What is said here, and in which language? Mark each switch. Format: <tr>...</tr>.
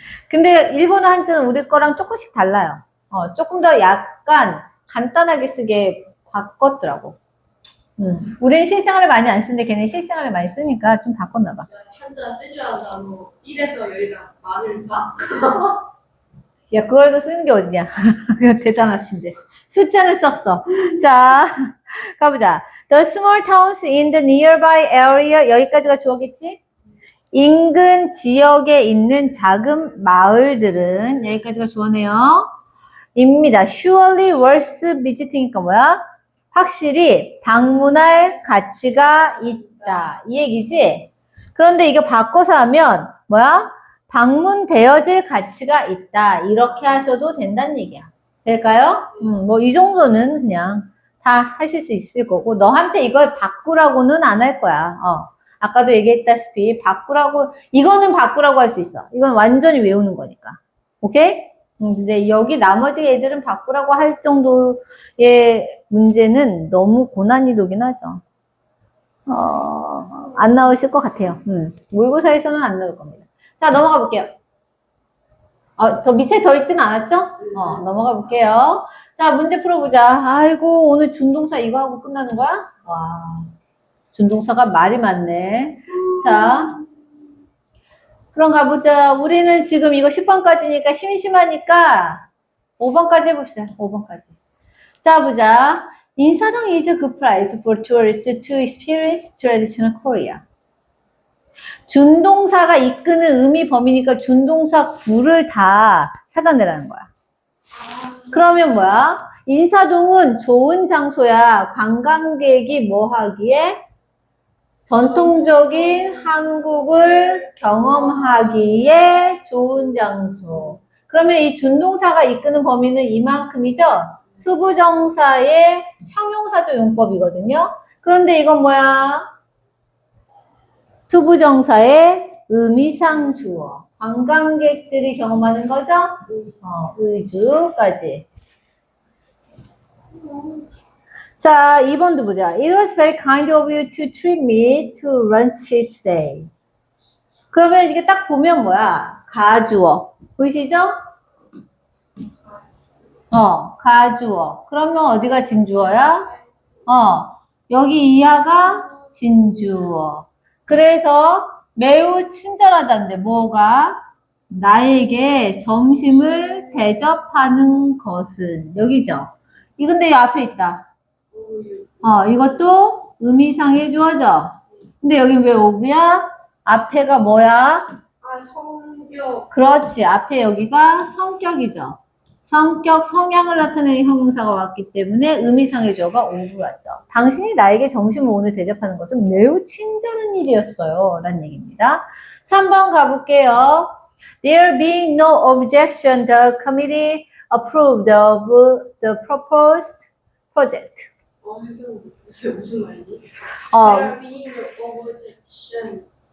<ko>근데 일본어 한자는 우리 거랑 조금씩 달라요. 조금 더 약간 간단하게 쓰게 바꿨더라고. 우리는 실생활을 많이 안 쓰는데 걔는 실생활을 많이 쓰니까 좀 바꿨나 봐. 한자 쓸 줄 아는 단어 1에서 10이랑 많을 봐. 야, 그걸도 쓰는 게 어디냐. 대단하신데. 숫자는 썼어. 자, 가보자.</ko> <en>The small towns in the nearby area.</en> <ko>여기까지가 주어겠지? 인근 지역에 있는 작은 마을들은, 여기까지가 주어네요. 입니다.</ko> <en>Surely worth visiting이니까</en> <ko>뭐야? 확실히 방문할 가치가 있다. 이 얘기지? 그런데 이거 바꿔서 하면, 뭐야? 방문되어질 가치가 있다. 이렇게 하셔도 된다는 얘기야. 될까요? 뭐 이 정도는 그냥 다 하실 수 있을 거고 너한테 이걸 바꾸라고는 안 할 거야. 아까도 얘기했다시피 바꾸라고 이거는 바꾸라고 할 수 있어. 이건 완전히 외우는 거니까. 오케이? 근데 여기 나머지 애들은 바꾸라고 할 정도의 문제는 너무 고난이도긴 하죠. 안 나오실 것 같아요. 모의고사에서는 안 나올 겁니다. 자, 넘어가 볼게요. 더 밑에 더 있진 않았죠? 넘어가 볼게요. 자, 문제 풀어보자. 아이고, 오늘 준동사 이거 하고 끝나는 거야? 와, 준동사가 말이 많네. 자, 그럼 가보자. 우리는 지금 이거 10번까지니까 심심하니까 5번까지 해봅시다. 5번까지. 자, 보자.</ko> <en>인사동 is a good place for tourists to experience traditional Korea.</en> <ko>준동사가 이끄는 의미 범위니까 준동사 구를 다 찾아내라는 거야. 그러면 뭐야? 인사동은 좋은 장소야. 관광객이 뭐 하기에? 전통적인 한국을 경험하기에 좋은 장소. 그러면 이 준동사가 이끄는 범위는 이만큼이죠? 투부정사의 형용사조 용법이거든요. 그런데 이건 뭐야? 투부정사의 의미상 주어. 관광객들이 경험하는 거죠? 의주까지. 자, 2번도 보자.</ko> <en>It was very kind of you to treat me to lunch today.</en> <ko>그러면 이게 딱 보면 뭐야? 가주어. 보이시죠? 가주어. 그러면 어디가 진주어야? 여기 이하가 진주어. 그래서 매우 친절하다는데 뭐가? 나에게 점심을 대접하는 것은 여기죠. 이 근데 이 앞에 있다. 이것도 의미상의 주어죠. 근데 여기 왜 오브야? 앞에가 뭐야? 성격. 그렇지. 앞에 여기가 성격이죠. 성격, 성향을 나타내는 형용사가 왔기 때문에 의미상의 주어가 오브 왔죠. 당신이 나에게 점심을 오늘 대접하는 것은 매우 친절한 일이었어요. 라는 얘기입니다. 3번 가볼게요.</ko> <en>There being no objection, the committee approved of the proposed project.</en> <ko>무슨 말이지?</ko> <en>There being no objection.</en>